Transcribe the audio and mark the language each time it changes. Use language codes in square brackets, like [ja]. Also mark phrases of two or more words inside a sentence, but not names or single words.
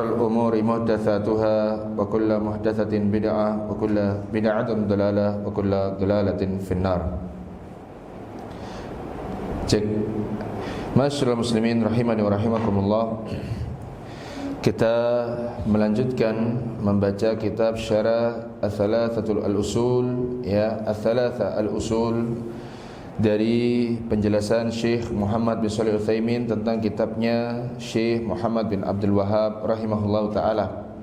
[ar] الأمور محدثاتها وكل محدثة بدعة وكل بدعة ضلالة وكل ضلالة في النار. [id] Cek. [ar] ما شاء الله مسلمين رحماني ورحمكم الله. [id] Kita melanjutkan membaca kitab Syarah Ats-Tsalatsatul Al-Usul, ya, Ats-Tsalatsa Al-Usul dari penjelasan Syekh Muhammad bin Shalih Al-Utsaimin tentang kitabnya Syekh Muhammad bin Abdul Wahhab [ar] رحمه الله تعالى.